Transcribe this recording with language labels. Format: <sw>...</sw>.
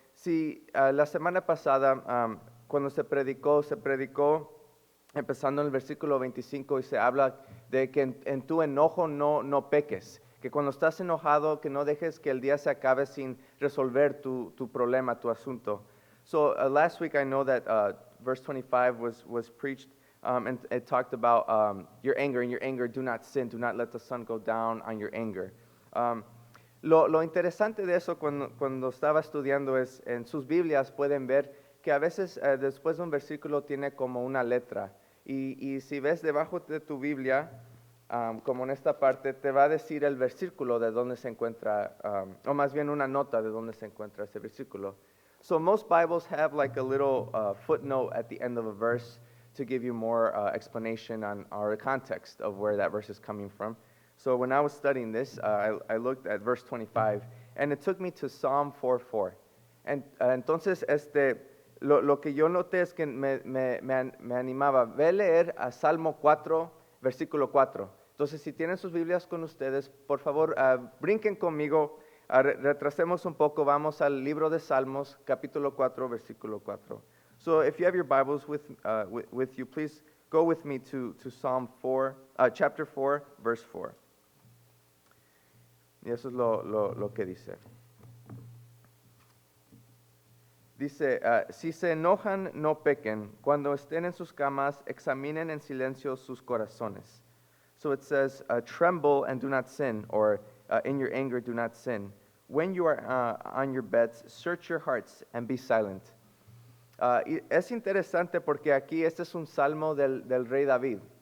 <es>Si la semana pasada, cuando se predicó empezando en el versículo 25 y se habla de que en tu enojo no peques, que cuando estás enojado, que no dejes que el día se acabe sin resolver tu problema, tu asunto.</es> <en>So last week I know that verse 25 was preached and it talked about your anger. In your anger, do not sin. Do not let the sun go down on your anger.</en> <es>Lo interesante de eso cuando estaba estudiando es en sus Biblias pueden ver que a veces después de un versículo tiene como una letra. Y si ves debajo de tu Biblia, como en esta parte, te va a decir el versículo de donde se encuentra, o más bien una nota de donde se encuentra ese versículo.</es> <en>So most Bibles have like a little footnote at the end of a verse to give you more explanation on our context of where that verse is coming from. So when I was studying this, I looked at verse 25, and it took me to Psalm 4:4.</en> <es>And entonces, lo que yo noté es que me animaba, ve a leer a Salmo 4, versículo 4. Entonces, si tienen sus Biblias con ustedes, por favor, brinquen conmigo, retrasemos un poco, vamos al libro de Salmos, capítulo 4, versículo 4.</es> <en>So, if you have your Bibles with you, please go with me to Psalm 4, chapter 4, verse 4.</en> <es>Y eso es lo que dice. Dice, si se enojan, no pequen. Cuando estén en sus camas, examinen en silencio sus corazones.</es> <en>So it says, tremble and do not sin, or in your anger do not sin. When you are on your beds, search your hearts and be silent.</en> <es>Y es interesante porque aquí este es un salmo del rey David.</es>